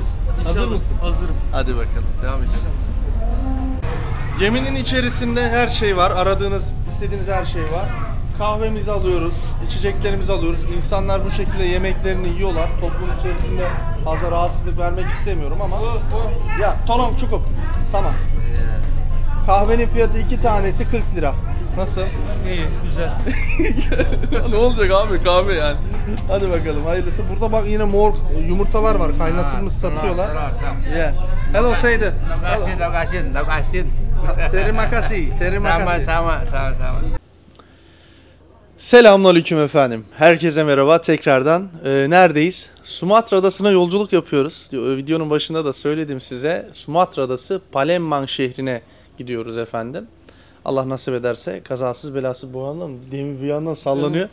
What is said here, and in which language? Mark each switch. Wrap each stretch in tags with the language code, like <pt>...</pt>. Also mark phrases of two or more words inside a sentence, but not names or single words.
<tr>Hazır mısın? Hazırım. Hadi bakalım, devam edelim. Geminin içerisinde her şey var. Aradığınız, istediğiniz her şey var. Kahvemizi alıyoruz, içeceklerimizi alıyoruz. İnsanlar bu şekilde yemeklerini yiyorlar. Toplum içerisinde fazla rahatsızlık vermek istemiyorum ama.</tr> <id>Ya, tolong cukup. Sama.</id> <tr>Kahvenin fiyatı 2 tanesi 40 lira. Nasıl? İyi, güzel. Ne olacak abi, kahve yani. Hadi bakalım, hayırlısı. Burada bak yine mor yumurtalar var, kaynatılmış satıyorlar.</tr> <en>Yeah. Hello</en> <id>Seydi. Terima kasih. Terima kasih. Sama.</id> <tr>Selamünaleyküm efendim. Herkese merhaba tekrardan. Neredeyiz? Sumatra adasına yolculuk yapıyoruz. Videonun başında da söyledim size. Sumatra adası Palembang şehrine gidiyoruz efendim. Allah nasip ederse kazasız belasız, bu yandan demir bir yandan sallanıyor.</tr>